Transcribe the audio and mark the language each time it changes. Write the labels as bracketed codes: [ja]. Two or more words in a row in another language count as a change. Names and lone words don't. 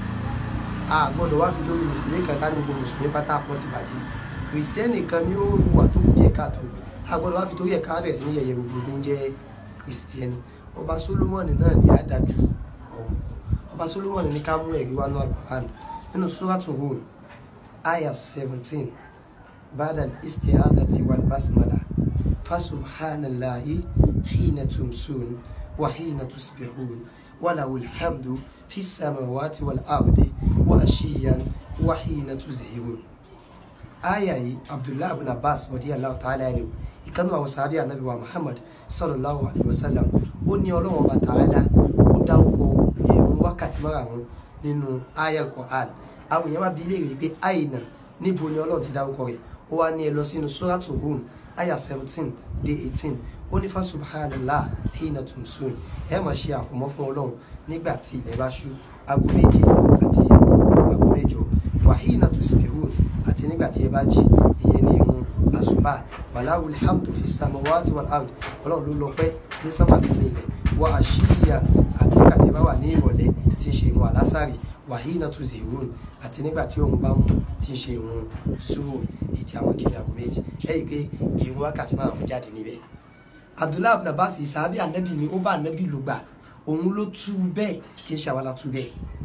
[yo] A gbọdọ̀ wá fi torí Mùsùlùmí kan ká ní gbogbo Mùsùlùmí pátá pọ̀ ti bàjẹ́. Kristẹni kan ni ó wà tó kù díẹ̀ káàtó. A gbọdọ̀ wá fi torí ẹ̀ka bẹ̀rẹ̀ sí ní yẹ̀yẹ́ gbogbo tí ń jẹ́ Kristẹni. Ọba Solomon náà ni adájú ọ̀hún. Ọba Solomon ní ká mú ẹ̀rí wá ní Al-Quran nínú [ar] Suratu Rum Aya 17 بعد الاستعاذة والبسملة فسبحان الله حين تمسون وحين تصبحون وله الحمد في السماوات والأرض وعشيا وحين تظهرون. [yo] Aya yìí Abdullah ibn Abbas [ar] رضي الله تعالى عنه [yo] ìkànnì àwọn sàhábì Ànábì wa Muhammad [ar] صلى الله عليه وسلم [yo] ó ní Ọlọ́run Ọba Ta'ala ó dárúkọ ìrun wákàtí márùn-ún nínú ayal Quran. Àwọn èèyàn wá bi léèrè pé àìnà níbo ni Ọlọ́run ti dárúkọ rẹ̀. Ó wá ní ẹ lọ sínú Suratu Rum Aya 17 dé 18. Ó ní [ar] فسبحان الله حين تمسون. [yo] Ẹ máa ṣe àfọ̀mọ́ fún Ọlọ́run nígbà tí ilẹ̀ bá ṣú aago méje àti aago mẹ́jọ. [ar] وحين تصبحون [yo] àti nígbà tí ẹ bá jí ìyẹn ní ìrun àsùbá. [ar] وله الحمد في السماوات والأرض. [yo] Ọlọ́run ló lọ́pẹ́ ní sánmà àti ní ilẹ̀. [ar] وعشيا [yo] àti nígbà tí ẹ bá wà ní ìrọ̀lẹ́ tí ń ṣe ìrun àlásàrì. [ar] وحين تظهرون [yo] àti nígbà tí òun bá mú tí ń ṣe ìrun zuhur èyí tí àwọn kiri aago méjì. Ẹ rí i pé ìrun wákàtí márùn-ún jáde níbẹ̀. Abdullah ibn Abbas sàhábì Ànábì ni ó bá Ànábì lò gbà òun ló tú bẹ́ẹ̀ kì í ṣe àwa la tú bẹ́ẹ̀.